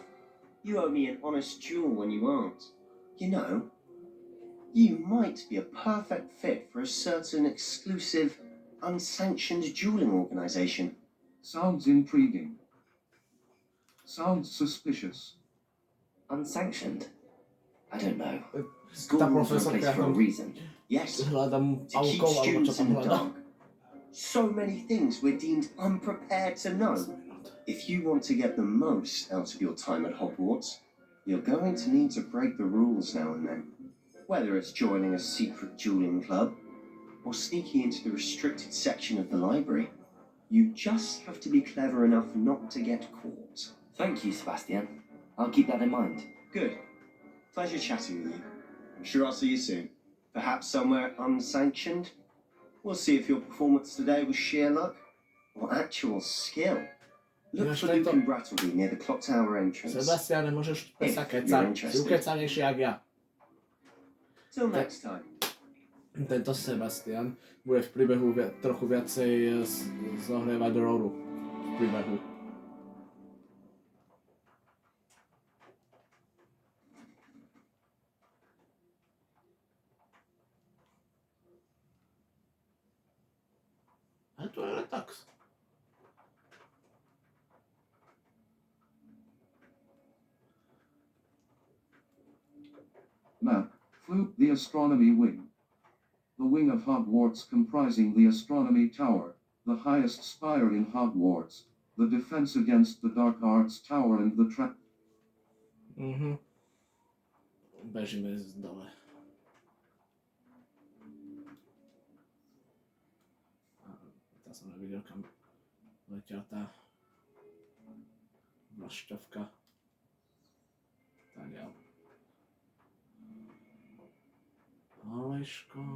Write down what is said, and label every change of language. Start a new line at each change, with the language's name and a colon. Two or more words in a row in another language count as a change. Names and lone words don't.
English: You owe me an honest duel when you aren't. You know, you might be a perfect fit for a certain exclusive, unsanctioned dueling organization. Sounds intriguing. Sounds suspicious. Unsanctioned? I don't know.
Slovak: Ta
English: School rules are in
Slovak: profesorka
English: place for a
Slovak: tam
English: reason. Yes,
Slovak: hľadám
English: to keep
Slovak: aukov, alebo čo
English: students
Slovak: tam
English: in the
Slovak: hľadám.
English: dark. So many things we're deemed unprepared to know. If you want to get the most out of your time at Hogwarts, you're going to need to break the rules now and then. Whether it's joining a secret dueling club, or sneaking into the restricted section of the library, you just have to be clever enough not to get caught. Thank you, Sebastian. I'll keep that in mind. Good. Pleasure chatting with you. I'm sure I'll see you soon. Perhaps somewhere unsanctioned? We'll see if your performance today was sheer luck or actual skill. Look for Luke and Brattleby near the clock tower entrance.
Slovak: Sebastiane, môžeš sa kecať. Si ukecanejší jak ja.
English: Till next time.
Slovak: Tento Sebastian bude v príbehu trochu viacej zohrievať rolu v príbehu. A to je Letax.
English: Map. Flute the astronomy wing. The wing of Hogwarts comprising the astronomy tower, the highest spire in Hogwarts, the defense against the dark arts tower and the trap.
Slovak: Bežíme z dole. Ja som nevidel, kam letia tá vlašťovka. Tak ja. Aleško.